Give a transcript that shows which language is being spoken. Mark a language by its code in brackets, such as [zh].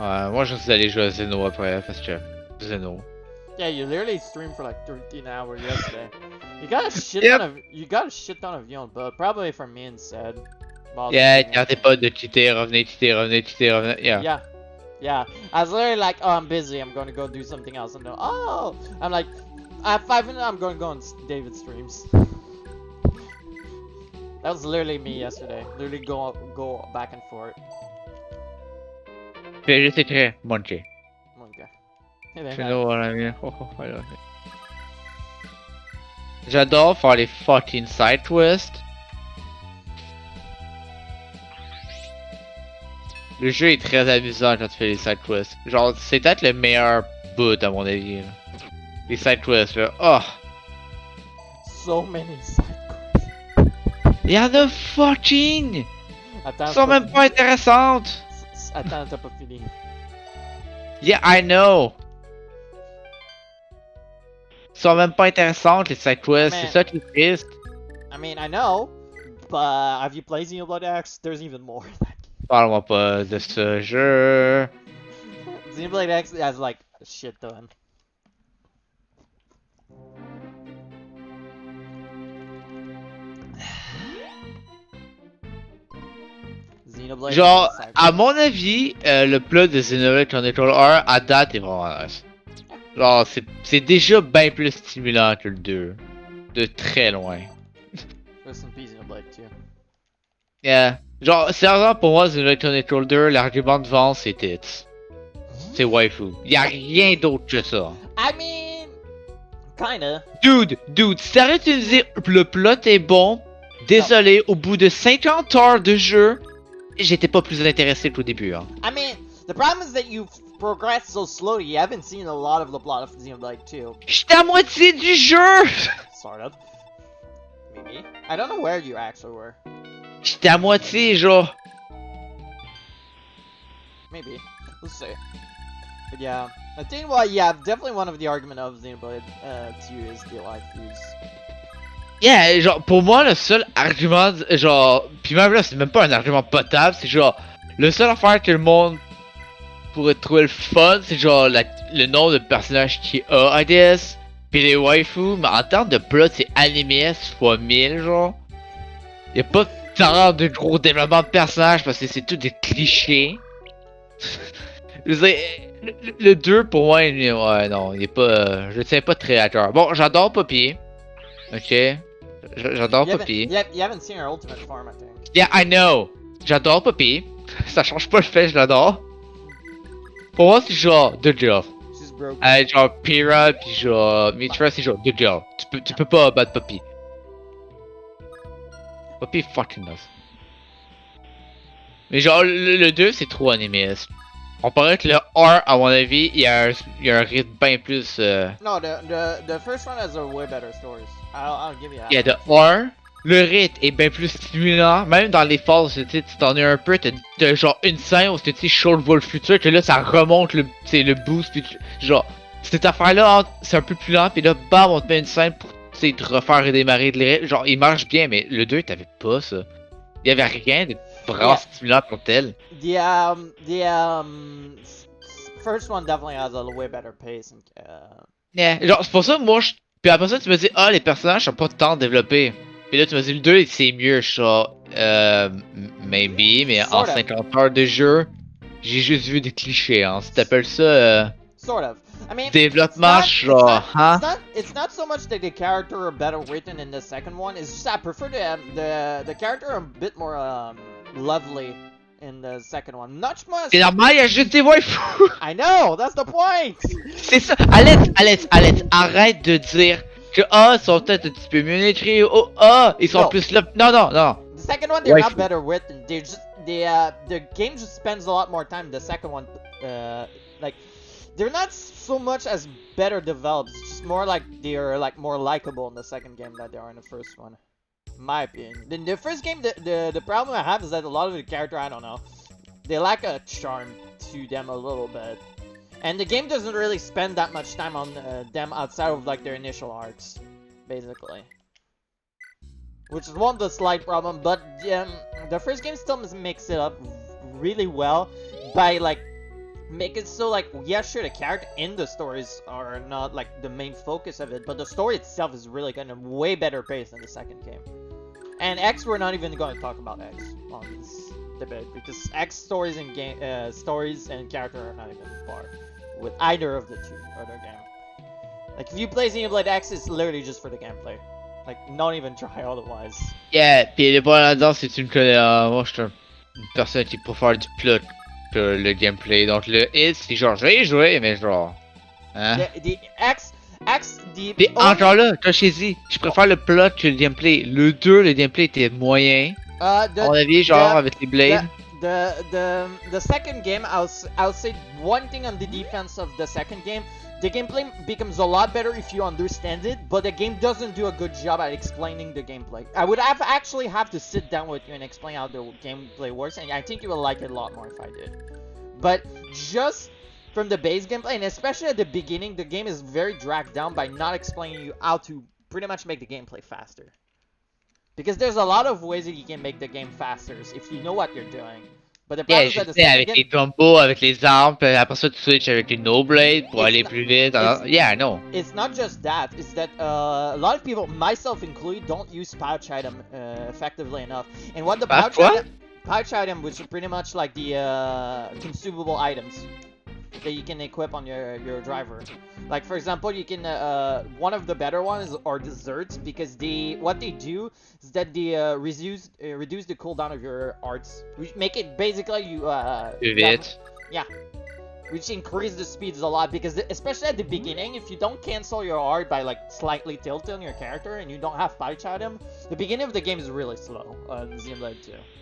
[fr] Moi je suis allé jouer à Zeno après, parce que Zeno. [en] Yeah, you literally streamed for like 13 hours yesterday. You got a shit Yep. ton of views on both, probably from me instead. [fr] Yeah, t'arrêtais pas de cheater, revenez. [en] Yeah. Yeah. I was literally like, oh, I'm busy, I'm gonna go do something else. And then, oh, I'm like, at 5 minutes, I'm gonna go on David's streams. That was literally me yesterday. Literally go back and forth. [fr] Puis juste écrire, monkey. [en] Okay. And then You know what I mean? Oh, I love it. [fr] J'adore faire les fucking side twists. Le jeu est très amusant quand tu fais les side twists. Genre, c'est peut-être le meilleur bout à mon avis. Là. Les side twists, là. Oh! [en] so many side [fr] Il y en a fucking! Attends, Ils sont même pas intéressantes! Attends, t'as pas fini. [en] Yeah, I know! [fr] Ils sont même pas intéressantes, les side twists. [en] Man. [fr] C'est ça qui est triste. [en] I mean, I know, but have you played Xenoblade X? There's even more. [fr] Parle-moi pas de ce jeu. [en] Xenoblade X has like a shit ton. Xenoblade. [fr] Genre, [en] is like- [fr] à mon avis, le plot de Xenoblade Chronicle 1 à date est vraiment nice. Genre, c'est déjà bien plus stimulant que le 2. De très loin. [en] Rest in peace, Xenoblade 2. Yeah. [fr] Genre, sérieusement, pour moi, Xenoblade Chronicle 2, l'argument de vente, c'est tits. C'est waifu. Y'a rien d'autre que ça. [en] I mean, kinda. [fr] Dude, sérieux, tu me dis, le plot est bon. Désolé, au bout de 50 heures de jeu, j'étais pas plus intéressé qu'au début. Hein. [en] I mean, the problem is that you've progressed so slowly. You haven't seen a lot of the plot of Xenoblade 2. [fr] J'étais à moitié du jeu! [en] Sort of. Maybe. I don't know where you actually were. [fr] J'étais à moitié, genre. [en] Maybe. Let's see. But yeah, I think, well, yeah, definitely one of the argument of Xenoblade 2 is the life use. [fr] Yeah, genre, pour moi, le seul argument, genre, pis même là, c'est même pas un argument potable, c'est genre, le seul affaire que le monde pourrait trouver le fun, c'est genre, le nombre de personnages qu'il a, [en] I guess, [fr] pis les waifus, mais en termes de plot, c'est animé fois 1000, genre. Y'a pas tant de gros développement de personnages parce que c'est tout des clichés. Je veux dire, le 2 pour moi, ouais, non, il est pas, je le tiens pas très à cœur. Bon, j'adore Poppy, ok. J'adore Poppy. [en] You haven't seen her ultimate form, I think. Yeah, I know. [fr] J'adore Poppy. Ça change pas le fait, je l'adore. Pour moi, c'est genre de job. [en] She's broken. [fr] Genre Pyrrha pis genre Mitra, c'est genre de job. Tu peux pas battre Poppy. Pas pire fucking knows. Mais genre, le 2, c'est trop animé. Comparé que le 1, à mon avis, il y a un rythme bien plus. [en] No, the first one has a way better stories. I'll give you that. [fr] Il y a de 1, le rythme est bien plus stimulant. Même dans les phases, tu sais, tu t'en es un peu, t'as genre une scène où tu sais, Shaw voit le futur, que là, ça remonte le boost, puis genre, cette affaire-là, c'est un peu plus lent, puis là, bam, on te met une scène pour, tu sais, te refaire redémarrer de rythme. Genre, il marche bien, mais le 2, t'avais pas ça. Il y avait rien de vraiment stimulant pour tel. [en] The first one definitely has a way better pace. Yeah. [fr] Genre, c'est pour ça, moi, puis après ça, tu me dis, ah, les personnages sont pas tant développés. Puis là, tu me dis, le 2, c'est mieux, genre, maybe, mais en 50 heures de jeu, j'ai juste vu des clichés, hein. Si t'appelles ça, [en] sort of. I mean, [fr] développement, genre, hein? [en] It's not so much that the character are better written in the second one. It's just I prefer the character a bit more lovely in the second one. Not much. [fr] C'est normal, il y a juste des waifus. [en] I know, that's the point. [fr] C'est ça. Alex, arrête de dire que ils sont peut-être un petit peu mieux écrits. Ils sont plus là. Non. [en] The second one, they're not better written. They're just the game just spends a lot more time. The second one, like. They're not so much as better developed. It's just more like they're like more likable in the second game than they are in the first one. In my opinion. In the first game, the problem I have is that a lot of the character, I don't know, they lack a charm to them a little bit, and the game doesn't really spend that much time on them outside of like their initial arcs, basically. Which is one of the slight problem, but the first game still makes it up really well by like. Make it so like, yeah, sure, the character in the stories are not like the main focus of it, but the story itself is really kind of way better paced than the second game. And X, we're not even going to talk about X on this debate because X stories and stories and character are not even par with either of the two other game. Like if you play Xenoblade X, it's literally just for the gameplay. Like not even try otherwise. [fr] Yeah, pis le bon là-dedans, si tu me connais, moi je suis une personne qui préfère du plot. Le gameplay. Donc le hit, c'est genre, je vais y jouer, mais genre. Hein? [en] The X, [fr] Pis encore là, comme je t'ai dit, je préfère le plot que le gameplay. Le 2, le gameplay était moyen. À mon avis, genre, avec les blades. [en] The second game, I'll say one thing on the defense of the second game. The gameplay becomes a lot better if you understand it, but the game doesn't do a good job at explaining the gameplay. I would actually have to sit down with you and explain how the gameplay works, and I think you will like it a lot more if I did. But just from the base gameplay, and especially at the beginning, the game is very dragged down by not explaining you how to pretty much make the gameplay faster. Because there's a lot of ways that you can make the game faster if you know what you're doing. But the problem is that the second game... [fr] avec les combos, avec les armes, puis après ça tu switches avec les no blade pour aller plus vite. [en] Yeah, I know. It's not just that. It's that a lot of people, myself included, don't use pouch item effectively enough. And what the pouch item, which is pretty much like the consumable items that you can equip on your driver. Like for example, you can one of the better ones are desserts because what they do is that they reduce the cooldown of your arts, which make it basically you yeah, which increase the speeds a lot because especially at the beginning, if you don't cancel your art by like slightly tilting your character and you don't have pouch item, the beginning of the game is really slow on Xenoblade 2.